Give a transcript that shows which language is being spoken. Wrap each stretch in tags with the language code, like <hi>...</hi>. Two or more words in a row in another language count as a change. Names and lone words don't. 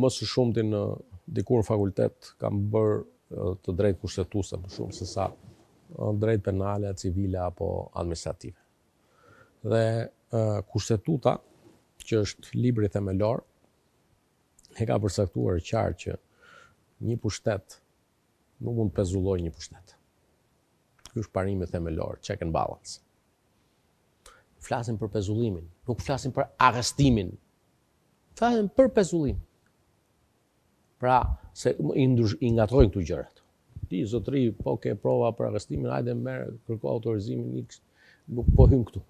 <sq>Më së shumti në dikur në fakultet kam bërë të drejtë kushtetuese më shumë se sa drejt penale, civile apo administrative. Dhe kushtetuta, që është libri themelor, e ka përcaktuar qartë që një pushtet nuk mund të pezullojë një pushtet. Ky është parimi themelor,</sq> <en>check and balance.</en> <sq>Flasim për pezullimin, nuk flasim për arrestimin. Flasim për pezullim. Pra, se i ngatrojnë këtu gjërat. Ti, zotëri, po ke prova për arrestimin, hajde merr, kërko autorizimin X, nuk po hyn këtu.</sq>